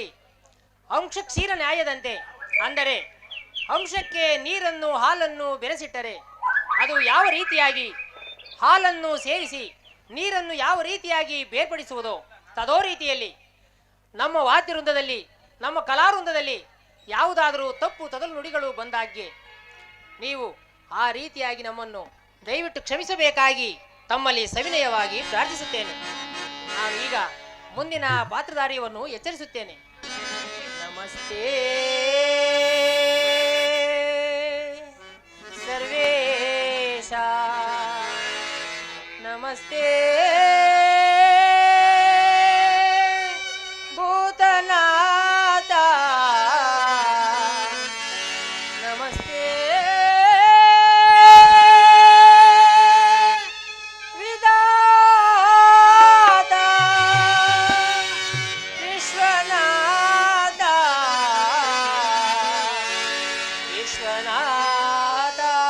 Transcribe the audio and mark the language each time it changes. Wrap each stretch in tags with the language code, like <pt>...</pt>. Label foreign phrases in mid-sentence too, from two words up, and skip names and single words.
<kn>ಅಂಶ ಕ್ಷೀರ ನ್ಯಾಯದಂತೆ, ಅಂದರೆ ಅಂಶಕ್ಕೆ ನೀರನ್ನು ಹಾಲನ್ನು ಬೆರೆಸಿಟ್ಟರೆ ಅದು ಯಾವ ರೀತಿಯಾಗಿ ಹಾಲನ್ನು ಸೇರಿಸಿ ನೀರನ್ನು ಯಾವ ರೀತಿಯಾಗಿ ಬೇರ್ಪಡಿಸುವುದೋ ತದೋ ರೀತಿಯಲ್ಲಿ ನಮ್ಮ ವಾದ್ಯವೃಂದದಲ್ಲಿ, ನಮ್ಮ ಕಲಾವೃಂದದಲ್ಲಿ ಯಾವುದಾದರೂ ತಪ್ಪು ತೊದಲು ನುಡಿಗಳು ಬಂದಾಗ್ಗೆ ನೀವು ಆ ರೀತಿಯಾಗಿ ನಮ್ಮನ್ನು ದಯವಿಟ್ಟು ಕ್ಷಮಿಸಬೇಕಾಗಿ ತಮ್ಮಲ್ಲಿ ಸವಿನಯವಾಗಿ ಪ್ರಾರ್ಥಿಸುತ್ತೇನೆ. ನಾನು ಈಗ ಮುಂದಿನ ಪಾತ್ರಧಾರಿಯನ್ನು ಎಚ್ಚರಿಸುತ್ತೇನೆ. ನಮಸ್ತೆ ಸರ್ವೇಶ, ನಮಸ್ತೆ ಭೂತನಾಥ, ನಮಸ್ತೆ ವಿಧಾತ ವಿಶ್ವನಾಥ, ವಿಶ್ವನಾಥ.</kn>